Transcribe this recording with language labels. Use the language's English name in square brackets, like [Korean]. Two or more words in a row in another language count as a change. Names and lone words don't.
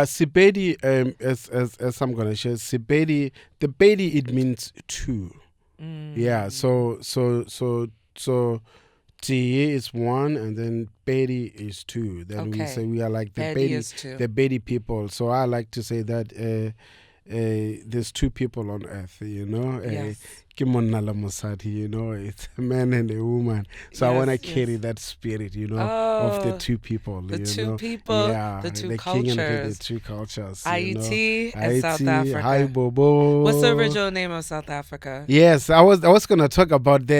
[English] Sibedi, as I'm gonna share, Sibedi, the Bedi, it means two. Yeah. Mm. So T is one, and then Bedi is two. Then we say Okay. we are like Eddie is too. the Bedi people. So I like to say that there's two people on earth, Yes. [Northern Sotho] Ke monna le mosadi, [English] it's a man and a woman. So I want to Yes, carry yes. that spirit, of the Oh, two people, the two people, Yeah, the two the king and queen, the cultures, two cultures, Haiti and South Haiti, hi Africa. What's the Bobo. original name of South Africa? Yes, I was gonna talk about that.